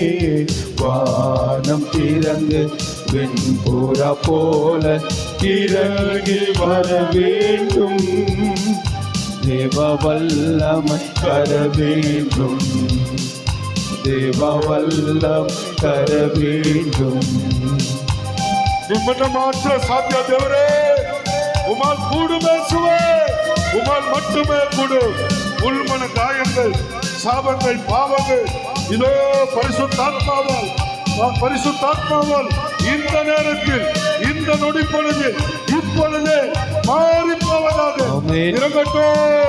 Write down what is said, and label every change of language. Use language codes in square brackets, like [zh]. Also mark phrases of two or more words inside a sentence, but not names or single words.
[ta] வானம் திறந்து வெண்புற போல இறங்கி வர வேண்டும். தேவ வல்லமை தர வேண்டும். தேவ வல்லமை தர வேண்டும். [kn] ನಿಮ್ಮನ್ನ ಮಾತ್ರ ಸಾಧ್ಯ ದೇವರೇ. [ta] உமால் கூடுமே சுவே, உமால் மட்டுமே கூடு. உள்மன காயங்கள், சாபங்கள், பாவங்கள் இதோ பரிசுத்தாத்மாவால் இந்த நேரத்தில், இந்த நொடி பொழுது, இப்பொழுது மாறி போவதாக இறங்கட்டும்.